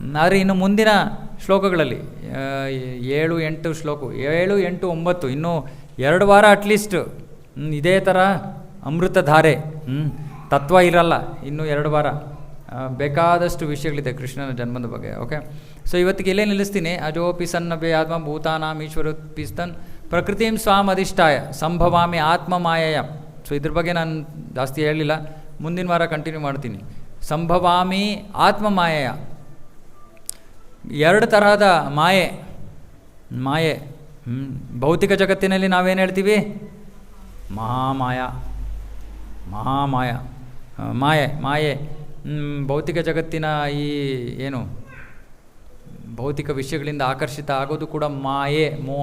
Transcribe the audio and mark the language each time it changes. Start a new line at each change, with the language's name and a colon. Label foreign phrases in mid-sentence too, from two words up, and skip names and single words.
Kannada: ಆದರೆ ಇನ್ನು ಮುಂದಿನ ಶ್ಲೋಕಗಳಲ್ಲಿ 7, 8 ಶ್ಲೋಕ 7, 8, 9 ಇನ್ನೂ 2 ವಾರ ಅಟ್ಲೀಸ್ಟ್ ಇದೇ ಥರ ಅಮೃತಧಾರೆ ತತ್ವ ಇರಲ್ಲ. ಇನ್ನೂ 2 ವಾರ ಬೇಕಾದಷ್ಟು ವಿಷಯಗಳಿದೆ ಕೃಷ್ಣನ ಜನ್ಮದ ಬಗ್ಗೆ. ಓಕೆ, ಸೊ ಇವತ್ತಿಗೆ ಇಲ್ಲೇ ನಿಲ್ಲಿಸ್ತೀನಿ.
Sanskrit: ಅಜೋಪಿ ಸನ್ನಭೆ ಆತ್ಮ ಭೂತಾನಾಂ ಈಶ್ವರೋಪಿಸ್ತನ್ ಪ್ರಕೃತಿಂ ಸ್ವಾಮ್ ಅಧಿಷ್ಠಾಯ ಸಂಭವಾಮಿ ಆತ್ಮ ಮಾಯಯ.
Kannada: ಸೊ ಇದ್ರ ಬಗ್ಗೆ ನಾನು ಜಾಸ್ತಿ ಹೇಳಲಿಲ್ಲ, ಮುಂದಿನ ವಾರ ಕಂಟಿನ್ಯೂ ಮಾಡ್ತೀನಿ.
Sanskrit: ಸಂಭವಾಮಿ ಆತ್ಮ ಮಾಯಯ,
Kannada: 2 ತರಹದ ಮಾಯೆ. ಭೌತಿಕ ಜಗತ್ತಿನಲ್ಲಿ ನಾವೇನು ಹೇಳ್ತೀವಿ? ಮಹಾಮಾಯ ಮಾಯೆ. ಭೌತಿಕ ಜಗತ್ತಿನ ಈ ಏನು ಭೌತಿಕ ವಿಷಯಗಳಿಂದ ಆಕರ್ಷಿತ ಆಗೋದು ಕೂಡ ಮಾಯೆ, ಮೋಹ.